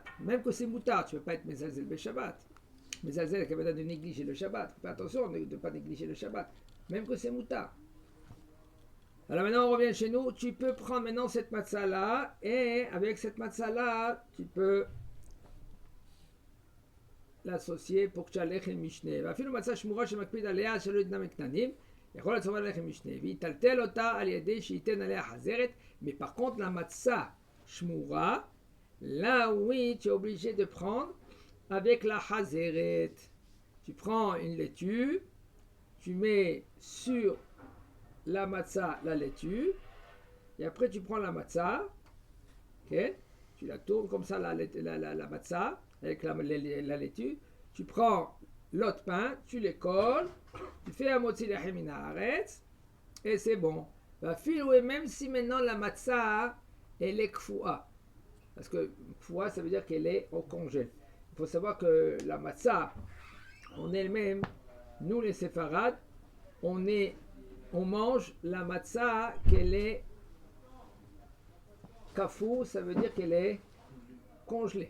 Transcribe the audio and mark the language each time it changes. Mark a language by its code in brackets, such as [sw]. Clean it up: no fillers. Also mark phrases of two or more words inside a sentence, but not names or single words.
[fr] Même que c'est moutard, tu ne peux pas être [he] מזלזל בשבת. [fr] Mezalzel, qui a de négliger le Shabbat. Fais attention de ne pas négliger le Shabbat. Même que c'est moutard. Alors maintenant, on revient chez nous. Tu peux prendre maintenant cette matzah là. Et avec cette matzah là, tu peux l'associer pour que tu aies [he] לחם משנה. ואפילו מצה שמורה שמקפיד עליה שלא יתנם קטנים, יכול לצורך לחם משנה. ויטלטל אותה על ידי שייתן עליה חזרת. [fr] Mais par contre, la [he] מצה שמורה, [fr] là oui, tu es obligé de prendre avec la hazeret. Tu prends une laitue, tu mets sur la matzah la laitue, et après tu prends la matzah, okay, tu la tournes comme ça la matzah avec la laitue, tu prends l'autre pain, tu les colles, tu fais un [he] מוציא לחם מן הארץ, [fr] et c'est bon. Même si maintenant la matzah elle est kfoua. Parce que kfoua, ça veut dire qu'elle est au congèle. Il faut savoir que la matzah, en elle-même, nous les séfarades, on mange la matzah qu'elle est kafou, ça veut dire qu'elle est congelée.